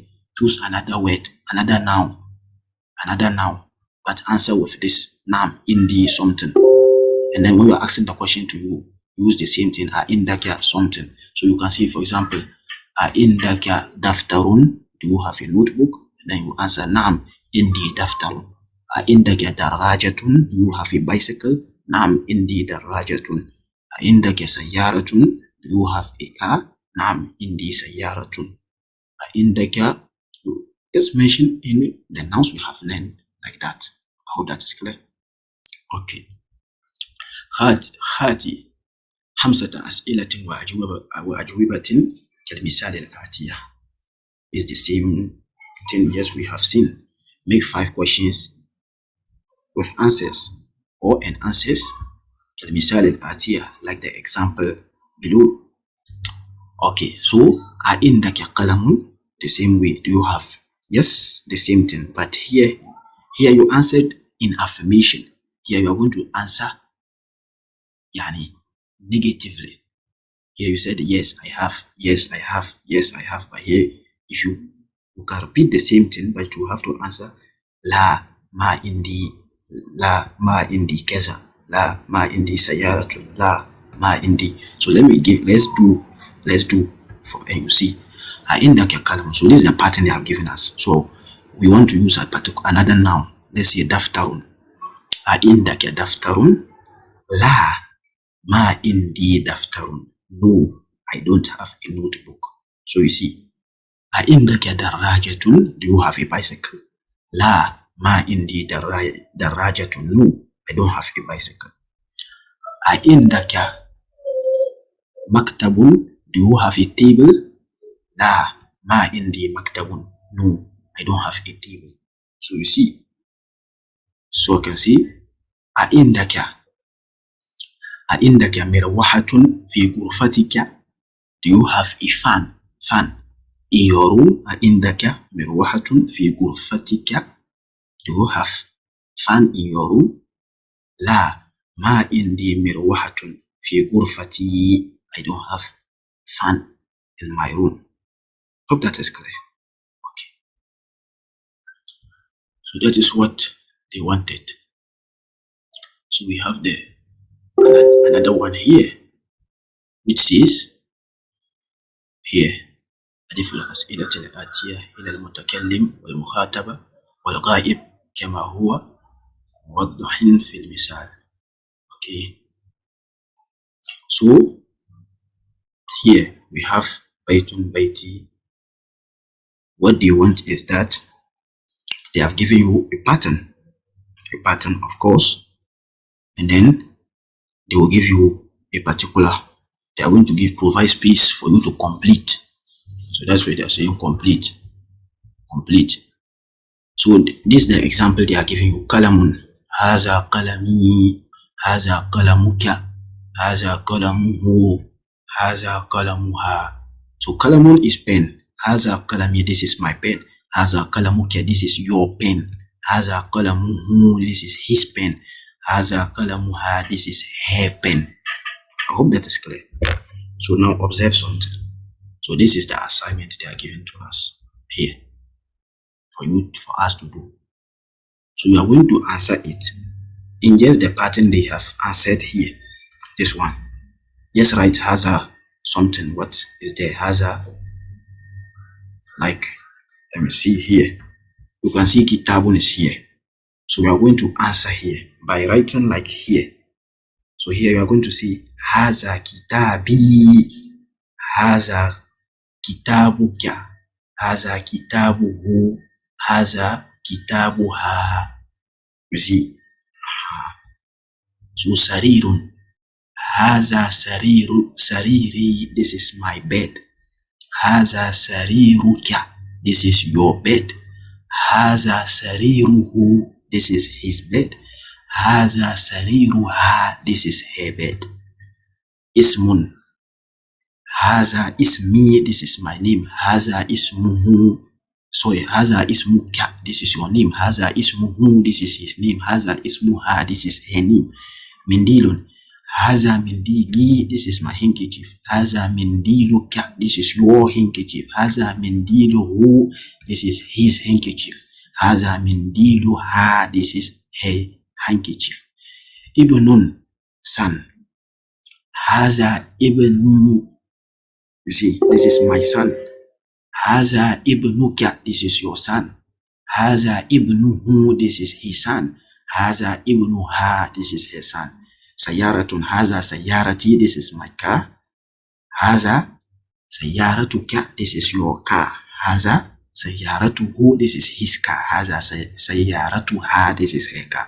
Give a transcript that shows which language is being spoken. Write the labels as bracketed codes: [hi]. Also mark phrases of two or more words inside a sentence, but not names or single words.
[en] Choose another word, another noun, but answer with this [ar] نعم عندي [en] something. And then when you're asking the question to you, use the same thing, indaka something. So you can see, for example, [ar] عندك دفتر. [en] Do you have a notebook? Then you answer [ar] نعم عندي دفتر. عندك دراجة. [en] Do you have a bicycle? [ar] نعم عندي دراجة. عندك سيارة. [en] Do you have a car? [ar] نعم عندي سيارة. [en] Indaka, just mention in the nouns we have learned like that. I hope that is clear. Okay. [ar] هاتي 5 أسئلة وأجوبة كالمثال الآتية. [en] It's the same thing as we have seen. Make 5 questions with answers or an answers [ar] كالمثال الآتية, [en] like the example below. Okay, so [ar] عندك قلم, [en] the same way. Do you have? Yes, the same thing. But here you answered in affirmation. Here you are going to answer yani negatively. Here you said yes, I have, yes, I have, yes, I have. But here, if you can repeat the same thing, but you have to answer [ar] لا ما عندي كذا، لا ما عندي سيارة، لا ما عندي. [en] So let's do for, and you see [ar] عندك قلم. [en] So this is the pattern they have given us. So we want to use a particular another noun. Let's say [ar] دفتر. عندك دفتر. لا ما عندي دفتر. [en] No, I don't have a notebook. So you see, [ar] عندك دراجة. [en] Do you have a bicycle? [ar] لا ما عندي دراجة. [en] No, I don't have a bicycle. [ar] عندك مكتب. [en] Do you have a table? [ar] لا ما عندي مكتب. [en] No, I don't have a table. So you see, so I can see [ar] عندك مروحة في غرفتك. [en] Do you have a fan in your room? [ar] عندك مروحة في غرفتك. [en] Do you have fan in your room? [ar] لا ما عندي مروحة في غرفتي. [en] I don't have fan in my room. Hope that is clear. Okay. So that is what they wanted. So we have another one here, which says here [ar] أضف الأسئلة الآتية إلى المتكلم والمخاطب والغائب كما هو موضح في المثال. [en] Okay. So here we have [ar] بيت بيتي. [en] What they want is that They have given you a pattern of course, and then they will give you a particular, they are going to provide space for you to complete. So that's why they are saying complete. So this is the example they are giving you. [ar] قلم، هذا قلمي، هذا قلمك، هذا قلمه، هذا قلمها. [en] So kalamun is pen. [ar] هذا قلمي, [en] this is my pen. [ar] هذا قلمك, [en] this is your pen. [ar] هذا قلمه, [en] this is his pen. [ar] هذا قلمها, [en] this is her pen. I hope that is clear. So now observe something. So this is the assignment they are giving to us here for us to do. So we are going to answer it in just the pattern they have answered here. This one. Just write haza something. What is there? Haza, like, let me see here. You can see kitabun is here. So we are going to answer here by writing like here. So here you are going to see [ar] هذا كتابي، هذا كتابك، هذا كتابه، هذا كتابها. [en] You see? So [ar] سرير، هذا سريري, [en] this is my bed. [ar] هذا سريرك, [en] this is your bed. [ar] هذا سريره, [en] this is his bed. [ar] هذا سريرها, [en] this is her bed. [ar] اسم، هذا اسمي, [en] this is my name. [ar] هذا اسمه, sorry, هذا اسمك, [en] this is your name. [ar] هذا اسمه, [en] this is his name. [ar] هذا اسمها, [en] this is her name. [ar] منديل، هذا منديلي, [en] this is my handkerchief. [ar] هذا منديلك, [en] this is your handkerchief. [ar] هذا منديله, [en] this is his handkerchief. [ar] هذا منديلها, [en] this is her handkerchief. [ar] Ibnun, son. هذا ابني, [en] you see, this is my son. [ar] هذا ابنك, [en] this is your son. [ar] هذا ابنه, [en] this is his son. [ar] هذا ابنها, [en] this is her son. [ar] سيارة، هذا سيارتي, [en] this is my car. [ar] هذا سيارتك, [en] this is your car. [ar] هذا سيارته, [en] this is his car. [ar] هذا سيارتها, [en] this is her car.